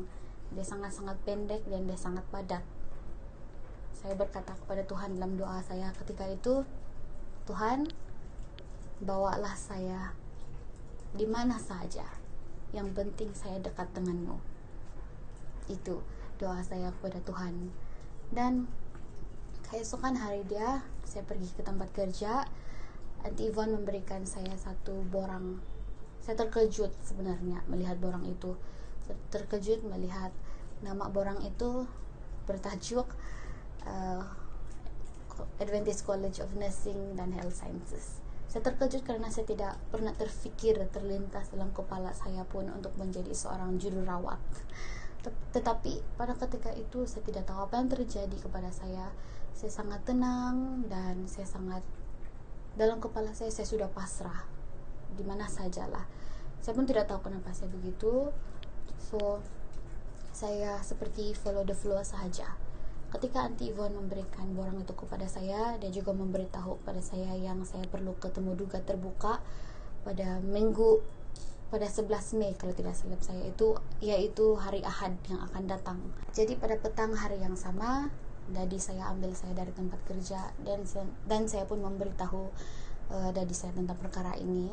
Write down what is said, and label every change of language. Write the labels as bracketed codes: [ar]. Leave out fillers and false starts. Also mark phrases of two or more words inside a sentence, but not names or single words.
[ms] Dia sangat-sangat pendek dan dia sangat padat. Saya berkata kepada Tuhan dalam doa saya ketika itu, Tuhan, bawalah saya di mana saja, yang penting saya dekat denganmu. Itu doa saya kepada Tuhan. Dan keesokan hari saya pergi ke tempat kerja. Auntie Yvonne memberikan saya satu borang. Saya terkejut sebenarnya melihat borang itu. Terkejut melihat nama borang itu bertajuk Adventist College of Nursing dan Health Sciences. Saya terkejut karena saya tidak pernah terlintas dalam kepala saya pun untuk menjadi seorang jururawat. Tetapi pada ketika itu saya tidak tahu apa yang terjadi kepada saya. Saya sangat tenang dan dalam kepala saya sudah pasrah di mana sajalah. Saya pun tidak tahu kenapa saya begitu. So saya seperti [en] follow the flow [ms] saja. Ketika Auntie Yvonne memberikan borang itu kepada saya, dia juga memberitahu kepada saya yang saya perlu ketemu duga terbuka pada 11 Mei kalau tidak salah saya, yaitu hari Ahad yang akan datang. Jadi pada petang hari yang sama, dadi saya ambil saya dari tempat kerja dan saya pun memberitahu dadi saya tentang perkara ini.